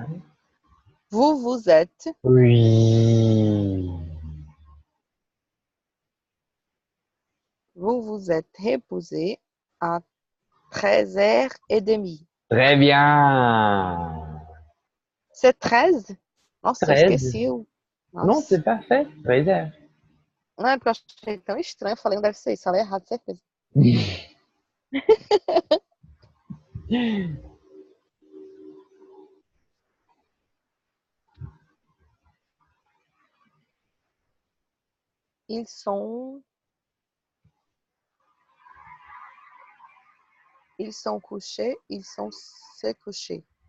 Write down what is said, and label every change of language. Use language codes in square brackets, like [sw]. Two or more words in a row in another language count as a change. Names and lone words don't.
[fr] vous êtes, oui. vous vous êtes reposé à 13h30. Très bien. C'est 13? [pt] Nossa, eu [fr] 13. [pt] esqueci. [fr] Non, [pt] Nossa. [fr] c'est parfait. Très bien. [pt] Não, é porque eu achei tão estranho. Eu falei, não deve ser isso. Falei errado, certeza. [fr] Ils sont, ils sont couchés, ils sont se coucher.